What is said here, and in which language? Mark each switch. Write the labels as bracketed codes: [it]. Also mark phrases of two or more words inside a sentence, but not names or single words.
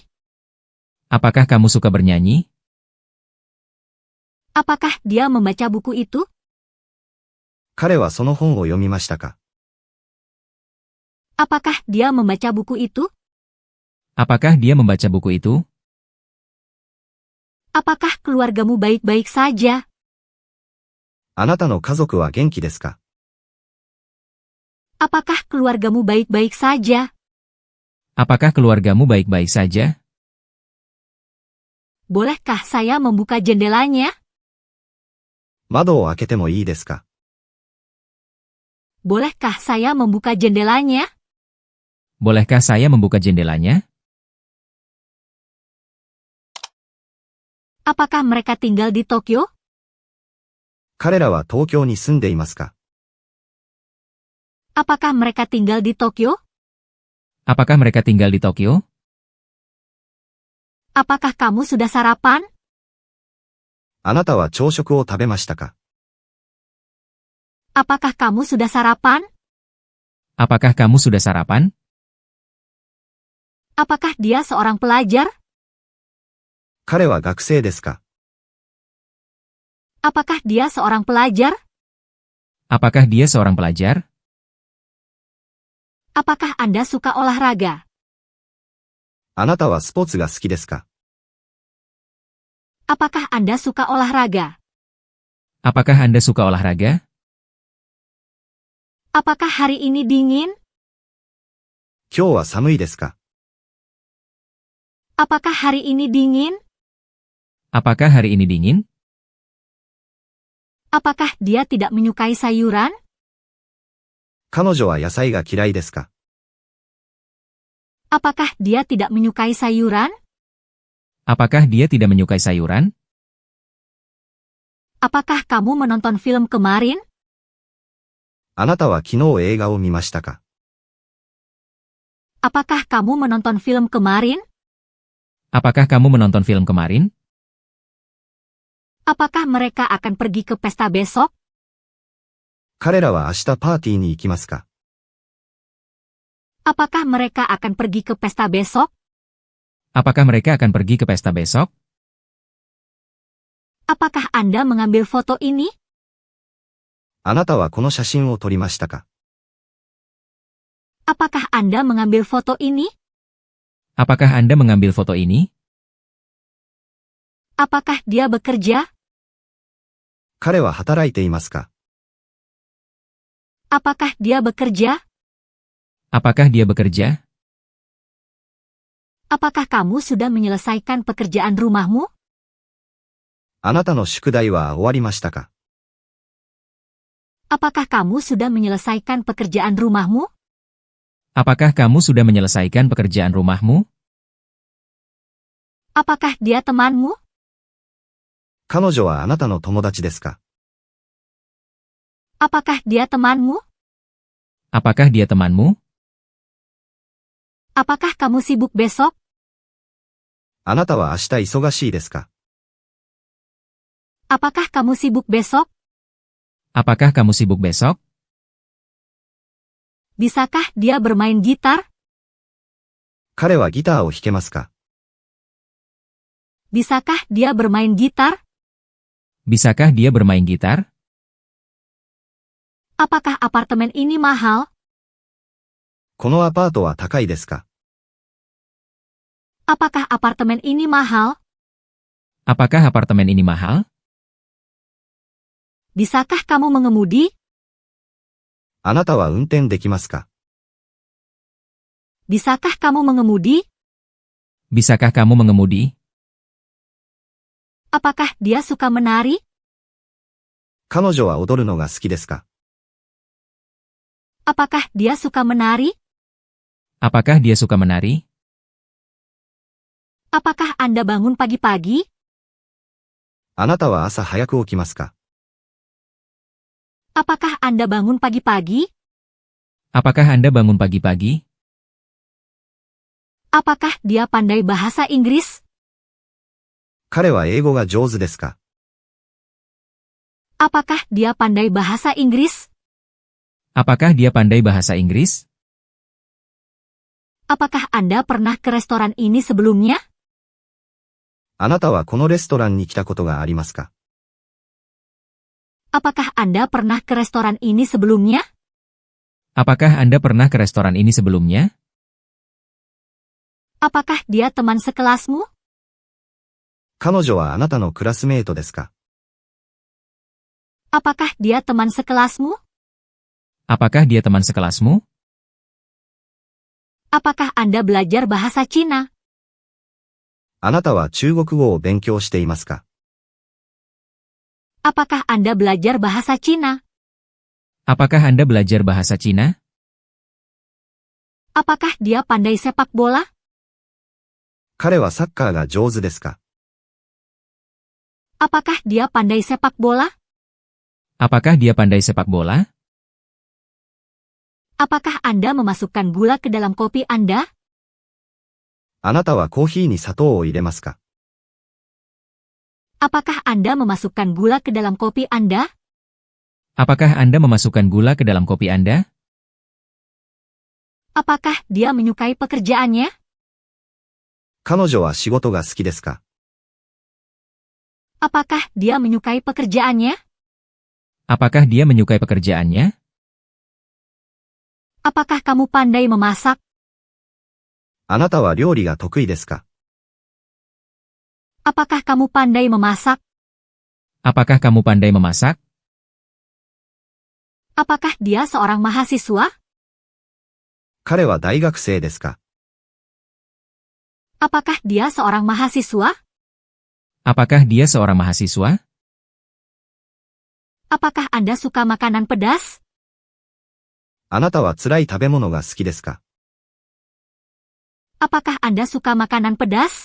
[id] Apakah kamu suka bernyanyi? Apakah dia membaca buku itu? [ja] 彼はその本を読みましたか？ [id] Apakah dia membaca buku itu? Apakah dia membaca buku itu? Apakah keluargamu baik-baik saja? [ja] あなたの家族は元気ですか？ [id] Apakah keluargamu baik-baik saja? Apakah keluargamu baik-baik saja? Bolehkah saya membuka jendelanya? [ja] 窓を開けてもいいですか？ [id] Bolehkah saya membuka jendelanya? Bolehkah saya membuka jendelanya? Apakah mereka tinggal di Tokyo? [ja] 彼らは東京に住んでいますか？ [id] Apakah mereka tinggal di Tokyo? Apakah mereka tinggal di Tokyo? Apakah kamu sudah sarapan? [ja] あなたは朝食を食べましたか？ [id] Apakah kamu sudah sarapan? Apakah kamu sudah sarapan? Apakah dia seorang pelajar? [ja] 彼は学生ですか？ [id] Apakah dia seorang pelajar? Apakah dia seorang pelajar? Apakah Anda suka olahraga? [ja] あなたはスポーツが好きですか？ [id] Apakah Anda suka olahraga? Apakah Anda suka olahraga? Apakah hari ini dingin? [ja] 今日は寒いですか？ [id] Apakah hari ini dingin? Apakah hari ini dingin? Apakah dia tidak menyukai sayuran? [ja] 彼女は野菜が嫌いですか？ [id] Apakah dia tidak menyukai sayuran? Apakah dia tidak menyukai sayuran? Apakah kamu menonton film kemarin? [ja] あなたは昨日映画を見ましたか？ [id] Apakah kamu menonton film kemarin? Apakah kamu menonton film kemarin? Apakah mereka akan pergi ke pesta besok? [ja] 彼らは明日パーティーに行きますか？ [id] Apakah mereka akan pergi ke pesta besok? Apakah mereka akan pergi ke pesta besok? Apakah Anda mengambil foto ini? [ja] あなたはこの写真を撮りましたか？ [id] Apakah Anda mengambil foto ini? Apakah Anda mengambil foto ini? Apakah dia bekerja? [ja] 彼は働いていますか？ [id] Apakah dia bekerja? Apakah dia bekerja? Apakah kamu sudah menyelesaikan pekerjaan rumahmu? [ja] あなたの宿題は終わりましたか？ [id] Apakah kamu sudah menyelesaikan pekerjaan rumahmu? Apakah kamu sudah menyelesaikan pekerjaan rumahmu? Apakah dia temanmu? [ja] 彼女はあなたの友達ですか？ [id] Apakah dia temanmu? Apakah dia temanmu? Apakah kamu sibuk besok? [ja] あなたは明日忙しいですか？ [id] Apakah kamu sibuk besok? Apakah kamu sibuk besok? Bisakah dia bermain gitar? [ja] 彼はギターを弾けますか？ [id] Bisakah dia bermain gitar? Bisakah dia bermain gitar? Apakah apartemen ini mahal? [ja] このアパートは高いですか？ [id] Apakah apartemen ini mahal? Apakah apartemen ini mahal? Bisakah kamu mengemudi? [ja] あなたは運転できますか？ [id] Bisakah kamu mengemudi? Bisakah kamu mengemudi? Apakah dia suka menari? [ja] 彼女は踊るのが好きですか？ [id] Apakah dia suka menari? Apakah dia suka menari? Apakah Anda bangun pagi-pagi? [ja] あなたは朝早く起きますか？ [id] Apakah Anda bangun pagi-pagi? Apakah Anda bangun pagi-pagi? Apakah dia pandai bahasa Inggris? [ja] 彼は英語が上手ですか？ [id] Apakah dia pandai bahasa Inggris? Apakah dia pandai bahasa Inggris? Apakah Anda pernah ke restoran ini sebelumnya? [ja] あなたはこのレストランに来たことがありますか？ [id] Apakah Anda pernah ke restoran ini sebelumnya? Apakah Anda pernah ke restoran ini sebelumnya? Apakah dia teman sekelasmu? [ja] 彼女はあなたのクラスメートですか？ [id] Apakah dia teman sekelasmu? Apakah dia teman sekelasmu? Apakah Anda belajar bahasa Cina? [ja] あなたは中国語を勉強していますか？ [id] Apakah Anda belajar bahasa Cina? Apakah Anda belajar bahasa Cina? Apakah dia pandai sepak bola? [ja] 彼はサッカーが上手ですか？ [id] Apakah dia pandai sepak bola? Apakah dia pandai sepak bola? Apakah Anda memasukkan gula ke dalam kopi Anda? [ja] あなたはコーヒーに砂糖を入れますか？ [id] Apakah Anda memasukkan gula ke dalam kopi Anda? Apakah Anda memasukkan gula ke dalam kopi Anda? Apakah dia menyukai pekerjaannya? [ja] 彼女は仕事が好きですか？ [id] Apakah dia menyukai pekerjaannya? Apakah dia menyukai pekerjaannya? Apakah kamu pandai memasak? [ja] あなたは料理が得意ですか？ [id] Apakah kamu pandai memasak? Apakah kamu pandai memasak? Apakah dia seorang mahasiswa? [ja] 彼は大学生ですか？ [id] Apakah dia seorang mahasiswa? Apakah dia seorang mahasiswa? Apakah Anda suka makanan pedas? [ja] あなたは辛い食べ物が好きですか？ [id] Apakah Anda suka makanan pedas?